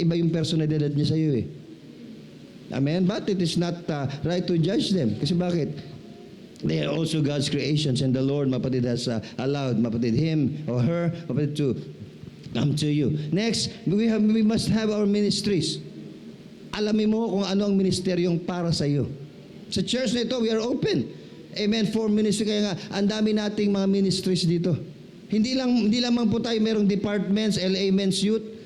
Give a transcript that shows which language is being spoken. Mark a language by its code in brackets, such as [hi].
[tl] Iba yung personalidad niya sa iyo eh. Amen? [en] But it is not right to judge them. [tl] Kasi bakit? [en] They are also God's creations and the Lord, mapatid, has allowed, mapatid, him or her, mapatid, to come to you. Next, we must have our ministries. [tl] Alamin mo kung ano ang ministeryong para sa iyo. Sa church na ito, [en] we are open. Amen, for ministry. [tl] Kaya nga, ang dami nating mga ministries dito. Hindi lamang po tayo merong departments, LA Men's Youth.